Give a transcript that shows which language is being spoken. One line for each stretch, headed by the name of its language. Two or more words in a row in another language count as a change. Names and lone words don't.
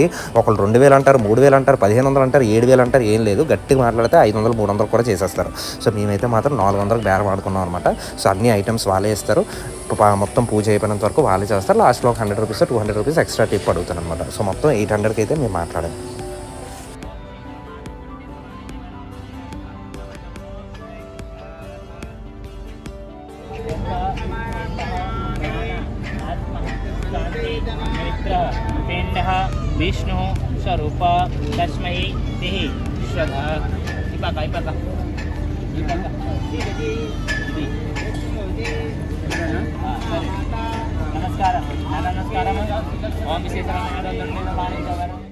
Telugu: ఒకళ్ళు 2000 అంటారు, 3000 అంటారు, 1500 అంటారు, 7000 అంటారు. ఏం లేదు, గట్టిగా మాట్లాడితే 500, 300 కూడా చేసేస్తారు. సో మేమైతే మాత్రం 400 బేరం ఆడుకున్నాం అనమాట. సో అన్ని ఐటమ్స్ వాళ్ళే ఇస్తారు. మొత్తం పూజ అయిపోయినంత వరకు వాళ్ళే చేస్తారు. లాస్ట్లో ఒక 100 రూపీస్, 200 రూపీస్
English: extra tip
Telugu: అడుగుతాను అనమాట. సో మొత్తం 800కి అయితే మేము మాట్లాడాం. विष्णु स्वरूप तस्मै तिः श्रद्धा नमस्कार ओम विशेष